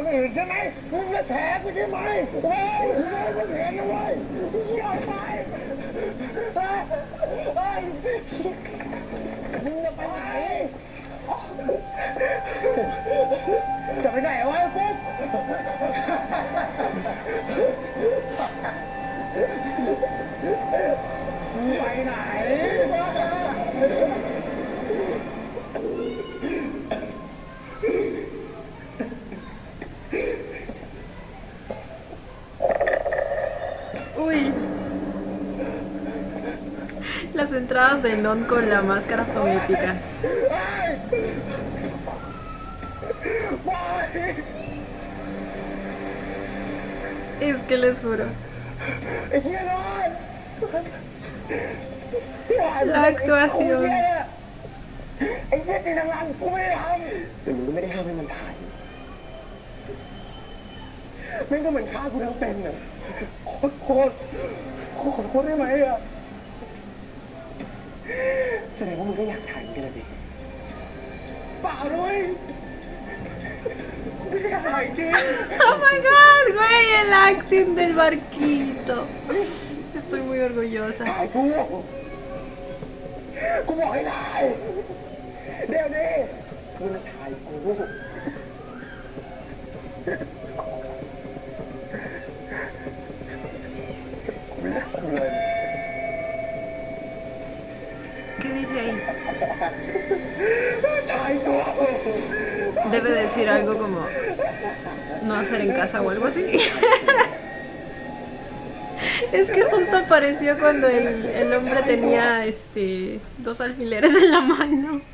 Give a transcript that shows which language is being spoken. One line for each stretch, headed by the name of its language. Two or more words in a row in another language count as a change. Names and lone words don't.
Thai: ใช่ไหมมึงจะแฉกูใช่ไหมเฮ้ยมึงเห็นนะเว้ยยอมไปเฮ้ยมึงจะไปไหนจะไปไหนวะกุ๊กมึงไปไหน
Spanish: Uy. Las entradas de Non con la máscara son épicas. Es que les juro. La actuación.
Thai: ไอ้เหี้ยตีนังรังกูไม่ได้ทำแต่มึงก็ไม่ได้ห้ามให้มันถ่ายแม่งก็เหมือนฆ่ากูทั้งเป็นอ่ะโคตรขอโทษได้ไหมอ่ะแสดงว่ามึงก็อยากถ่ายเหมือนกันเลยดิเปล่าด้วยไม่ได้อยากถ่ายจริง
English: Oh my god,
Spanish: güey, el acting del barquito. Estoy muy orgullosa.
Thai: ถ่ายกูบอกให้ถ่ายเดี๋ยวนี้มึงมาถ่ายกูไม่ได้ทำเลย
Spanish: ¿Qué dice ahí?
Thai: ถ่ายกู
Spanish: Debe decir algo como no hacer en casa o algo así. Es que justo apareció cuando el hombre tenía dos alfileres en la mano.